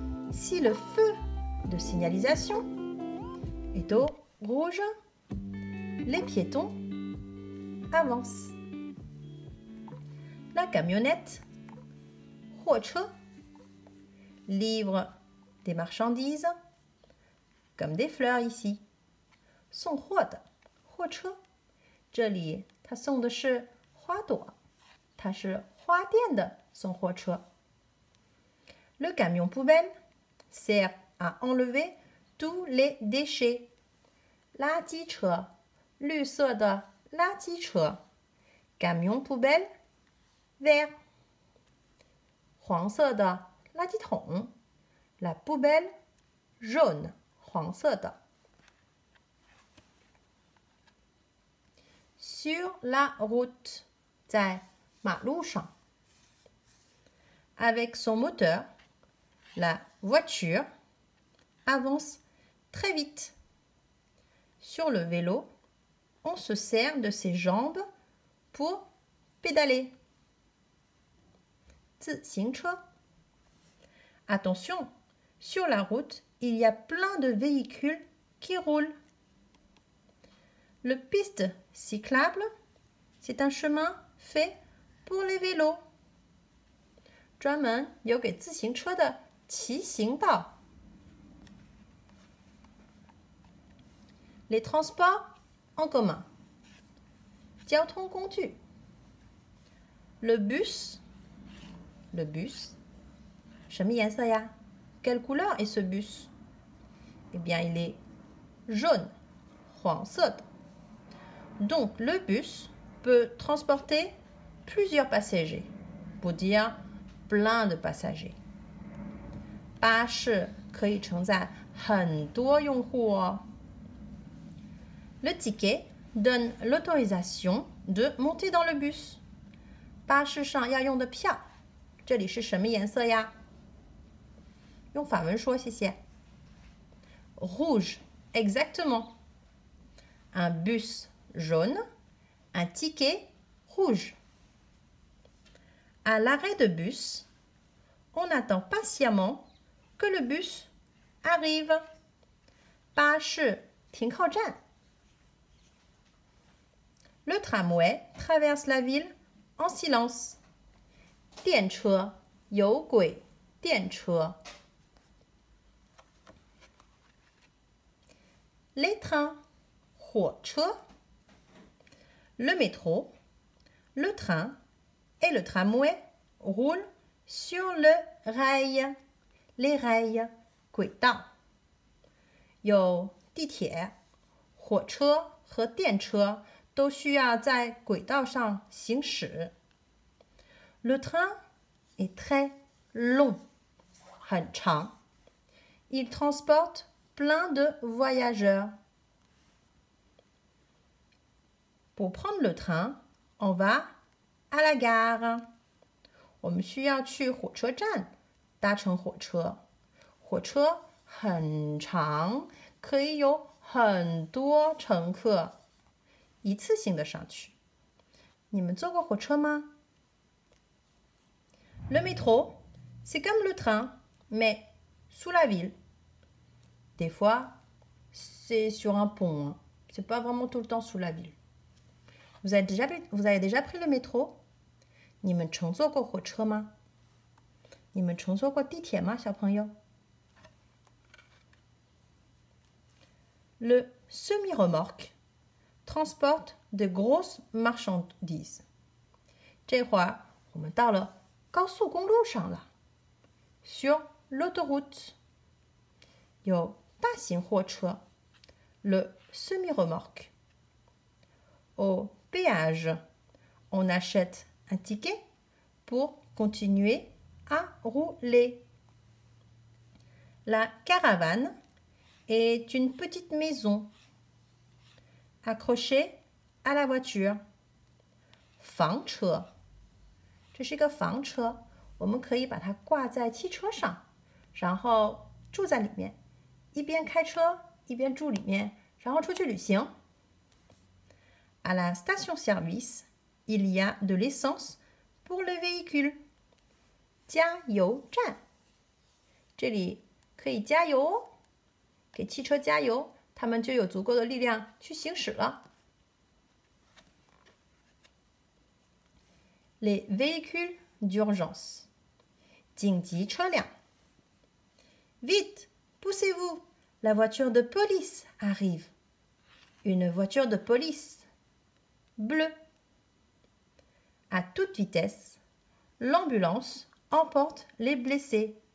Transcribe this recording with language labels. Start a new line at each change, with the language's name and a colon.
French: Si le feu de signalisation est au rouge, les piétons avancent. La camionnette, 货车, livre des marchandises comme des fleurs ici.
Chinese: 送货的货车，这里他送的是花朵，它是花店的送货车。
French: Le camion poubelle sert à enlever tous les déchets.
Chinese: 垃圾车，绿色的垃圾车。
French: Camion poubelle vert.
Chinese: 黄色的垃圾桶。
French: La poubelle jaune.
Chinese: 黄色的。
French: Sur la route.
Chinese: 在马路上。
French: Avec son moteur, la voiture avance très vite. Sur le vélo, on se sert de ses jambes pour pédaler.
Chinese: 自行车.
French: Attention, sur la route, il y a plein de véhicules qui roulent. Le piste cyclable, c'est un chemin fait pour les vélos.
Chinese: 专门留给自行车的骑行道。
French: Les transports en commun.
Chinese: 交通工具。
French: Le bus. Le bus.
Chinese: 什么颜色呀？
French: Quelle couleur est ce bus? Eh bien, il est jaune.
Chinese: 黄色的。
French: Donc, le bus peut transporter plusieurs passagers. Pour dire plein de passagers.
Chinese: 巴士可以承载很多用户哦。
French: Le ticket donne l'autorisation de monter dans le bus.
Chinese: 巴士上要用的票，这里是什么颜色呀？用法文说，谢谢。
French: Rouge, exactement. Un bus jaune, un ticket rouge. À l'arrêt de bus, on attend patiemment que le bus arrive.
Chinese: 巴士停靠站。
French: Le tramway traverse la ville en silence.
Chinese: 电车，有轨电车。
French: Les trains, 火车。 Le métro, le train et le tramway roulent sur le rail. Les rails, 轨道。
Chinese: 有地铁、火车和电车都需要在轨道上行驶。
French: Le train est très long.
Chinese: 很长。
French: Il transporte plein de voyageurs. Pour prendre le train, on va à la gare.
Chinese: 我们需要去火车站搭乘火车。火车很长，可以有很多乘客。一次性的上去。你们坐过火车吗？
French: Le métro, c'est comme le train, mais sous la ville. Des fois, c'est sur un pont. Hein. C'est pas vraiment tout le temps sous la ville. Vous avez déjà pris le métro?
Chinese: 你们乘坐过火车吗？你们乘坐过地铁吗，小朋友？
French: Le semi-remorque transporte de grosses marchandises.
Chinese: 这会儿我们到了高速公路上了。
French: Sur l'autoroute
Chinese: 有大型货车
French: le semi-remorque. Au péage, on achète un ticket pour continuer à rouler. La caravane est une petite maison accrochée à la voiture.
Chinese: 房车，这是一个房车，我们可以把它挂在汽车上，然后住在里面，一边开车一边住里面，然后出去旅行。
French: À la station-service, il y a de l'essence pour le véhicule.
Chinese: 加油站，这里可以加油哦，给汽车加油，它们就有足够的力量去行驶了。
French: Les véhicules d'urgence.
Chinese: 紧急车辆。
French: Vite, poussez-vous, la voiture de police arrive. Une voiture de police bleue. À toute vitesse, l'ambulance emporte les blessés.